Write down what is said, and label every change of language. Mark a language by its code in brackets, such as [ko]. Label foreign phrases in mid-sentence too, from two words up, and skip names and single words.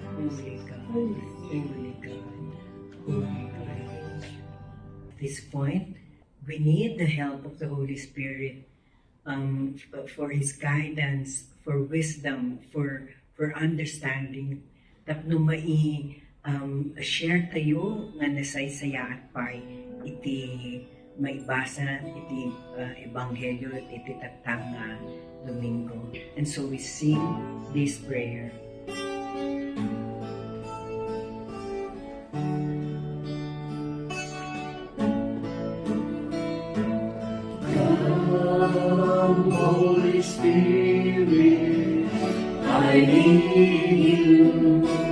[en] At this point, we need the help of the Holy Spirit for His guidance, for wisdom, for understanding. [ilo] Tapno share tayo nga nasaysayaan pa iti maibasa iti ebanghelyo iti tatang Domingo. [en] And so we sing this prayer. Come, Holy Spirit, I need you.